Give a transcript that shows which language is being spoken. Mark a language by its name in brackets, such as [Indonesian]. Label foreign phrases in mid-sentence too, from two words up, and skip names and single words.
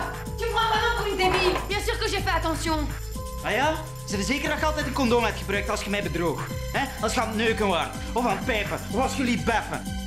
[French] Tu me prends vraiment pour une débile? Bien sûr que j'ai fait attention. [Dutch] Ah ja? Zijn er zeker dat je altijd een condoom hebt gebruikt als je mij bedroog? Als je aan het neuken wordt, of aan het pijpen, of als jullie beffen.